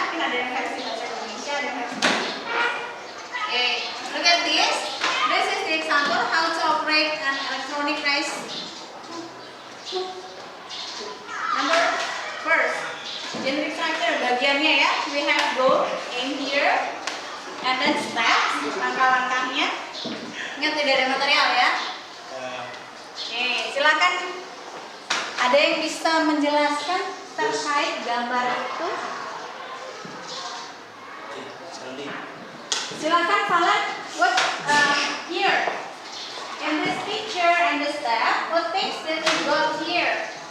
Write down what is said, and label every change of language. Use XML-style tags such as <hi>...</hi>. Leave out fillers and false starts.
<id>Mungkin ada yang versi bahasa Indonesia, ada yang versi</id> <en>okay, look at this. This is the example how to operate an electronic rice. Number first, generic structure</en> <id>bagiannya ya.</id> <en>We have goal, aim here, and then steps,</en> <id>langkah-langkahnya. Ingat tidak ada material ya. Oke, silakan. Ada yang bisa menjelaskan terkait gambar itu? Silakan Falan.</id> <en>What here in this picture and the step? What things that you got here?</en>